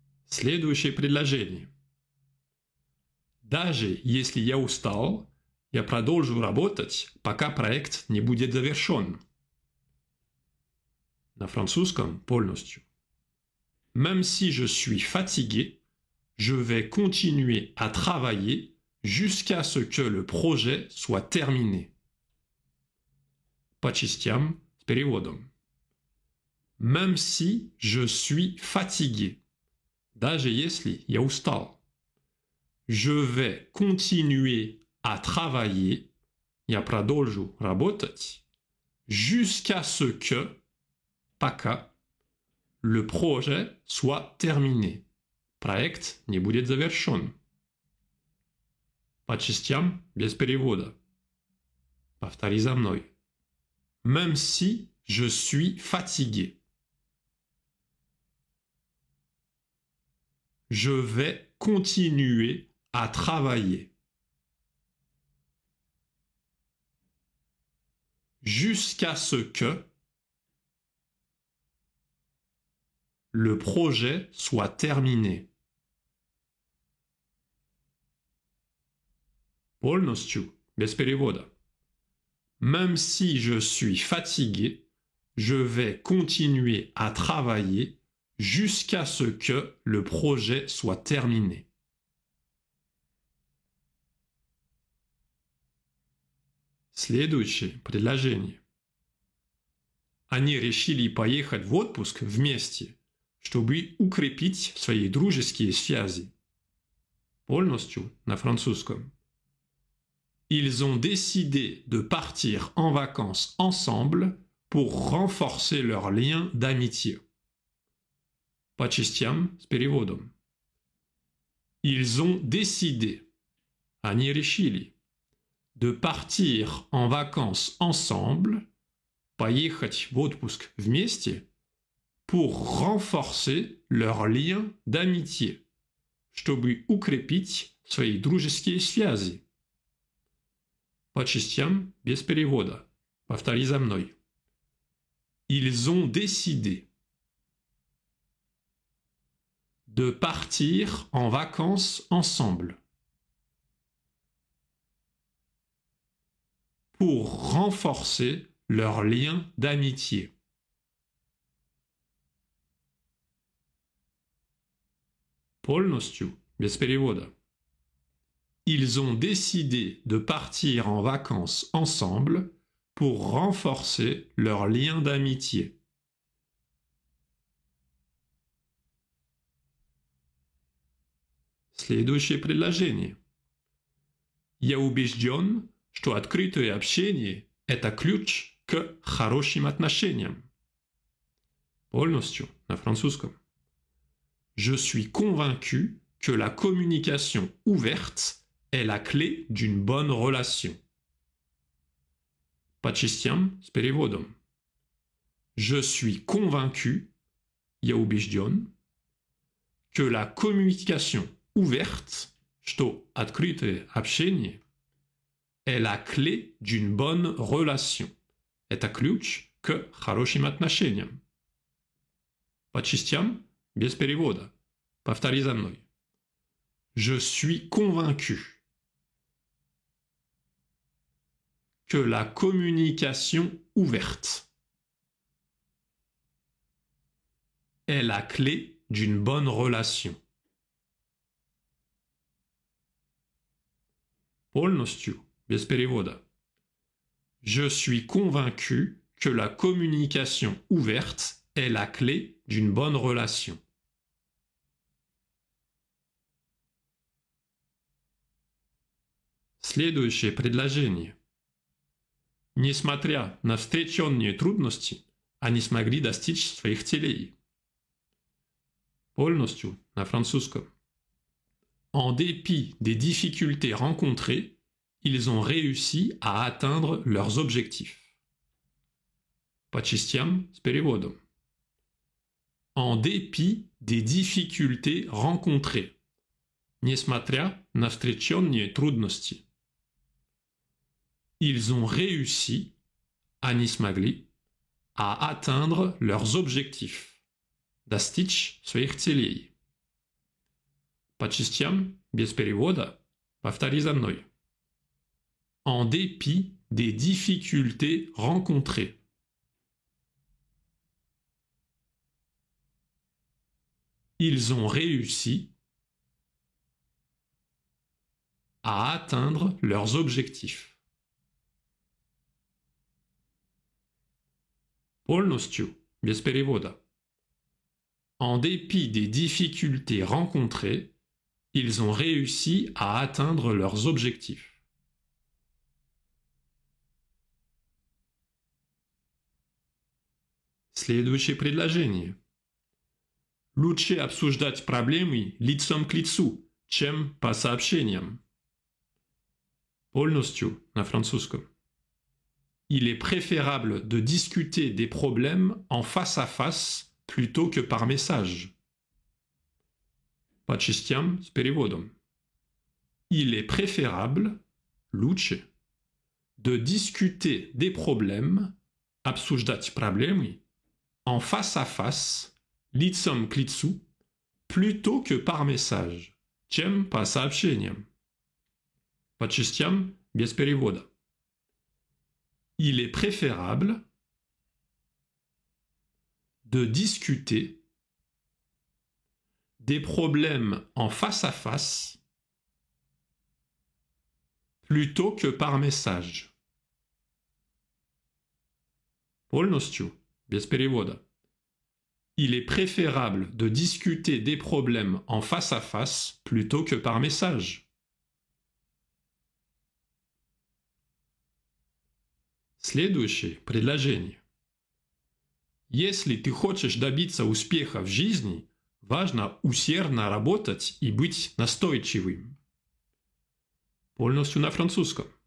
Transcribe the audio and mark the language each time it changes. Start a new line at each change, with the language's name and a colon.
Russian: Следующее предложение. Даже если я устал, я продолжу работать, пока проект не будет завершен. На французском полностью.
French: Même si je suis fatigué, je vais continuer à travailler jusqu'à ce que le projet soit terminé.
Russian: По частям с переводом.
French: Même si je suis fatigué,
Russian: даже если я устал,
French: je vais continuer à travailler,
Russian: я продолжу работать,
French: jusqu'à ce que,
Russian: пока,
French: le projet soit terminé.
Russian: Проект не будет завершен. По частям без перевода. Повтори за мной.
French: Même si je suis fatigué. Je vais continuer à travailler. Jusqu'à ce que le projet soit terminé.
Russian: Полностью, без перевода.
French: Même si je suis fatigué, je vais continuer à travailler jusqu'à ce que le projet soit terminé.
Russian: Следующее предложение. Они решили поехать в отпуск вместе, чтобы укрепить свои дружеские связи. Полностью на французском.
French: Ils ont décidé de partir en vacances ensemble pour renforcer leurs liens d'amitié.
Russian: По частям с переводом.
French: Ils ont décidé,
Russian: они решили,
French: de partir en vacances ensemble,
Russian: поехать в отпуск вместе,
French: pour renforcer leurs liens d'amitié,
Russian: чтобы укрепить свои дружеские связи. По частям без перевода. Повтори за мной.
French: Ils ont décidé de partir en vacances ensemble pour renforcer leurs liens d'amitié.
Russian: Полностью, без перевода.
French: Ils ont décidé de partir en vacances ensemble pour renforcer leurs liens d'amitié.
Russian: Следующее предложение. Я убежден, что открытое общение – это ключ к хорошим отношениям. Полностью, на французском.
French: Je suis convaincu que la communication ouverte est la clé d'une bonne relation.
Russian: По частям с переводом.
French: Je suis convaincu,
Russian: я убежден,
French: que la communication ouverte,
Russian: что открытое общение,
French: est la clé d'une bonne relation.
Russian: Это ключ к хорошим отношениям. По частям, без перевода. Повтори за мной.
French: Je suis convaincu que la communication ouverte est la clé d'une bonne relation.
Russian: Полностью, без перевода.
French: Je suis convaincu que la communication ouverte est la clé d'une bonne relation.
Russian: Следующее предложение. Несмотря на встреченные трудности, они смогли достичь своих целей. Полностью, на французском.
French: En dépit des difficultés rencontrées, ils ont réussi à atteindre leurs objectifs.
Russian: По частям с переводом.
French: En dépit des difficultés rencontrées.
Russian: Несмотря на встреченные трудности.
French: Ils ont réussi,
Russian: они смогли,
French: à atteindre leurs objectifs.
Russian: Достичь своих целей. По частям, без перевода, повтори за мной.
French: En dépit des difficultés rencontrées. Ils ont réussi à atteindre leurs objectifs.
Russian: Полностью, без перевода.
French: En dépit des difficultés rencontrées, ils ont réussi à atteindre leurs objectifs.
Russian: Следующее предложение. Лучше обсуждать проблемы лицом к лицу, чем по сообщениям. Полностью, на французском.
French: Il est préférable de discuter des problèmes en face à face plutôt que par message.
Russian: По частям с переводом.
French: Il est préférable,
Russian: лучше,
French: de discuter des problèmes,
Russian: обсуждать проблемы,
French: en face à face,
Russian: лицом к лицу,
French: plutôt que par message,
Russian: чем по сообщениям. По частям без перевода.
French: Il est préférable de discuter des problèmes en face à face plutôt que par message.
Russian: Полностью, без перевода.
French: Il est préférable de discuter des problèmes en face à face plutôt que par message.
Russian: Следующее предложение. Если ты хочешь добиться успеха в жизни, важно усердно работать и быть настойчивым. Полностью на французском.